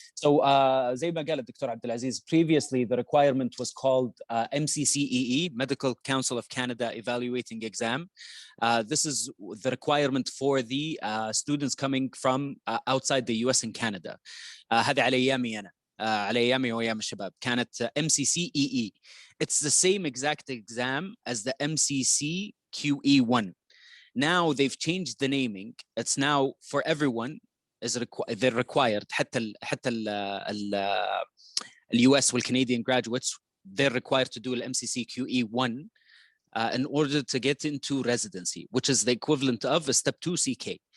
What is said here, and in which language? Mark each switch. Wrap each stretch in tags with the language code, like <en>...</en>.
<en>So</en> <ar>زي ما قال الدكتور</ar> <en>Abdulaziz, previously the requirement was called MCCEE, Medical Council of Canada Evaluating Exam. This is the requirement for the students coming from outside the US and Canada.</en> <ar>هذا على أيامي أنا. على أيامي وأيام الشباب كانت MCCEE.</ar> <en>It's the same exact exam as the MCCQE1. Now they've changed the naming. It's now for everyone they're required.</en> <ar>حتى ال</ar> <en>US والCanadian graduates, they're required to do the MCCQE1 in order to get into residency, which is the equivalent of a Step 2 CK.</en>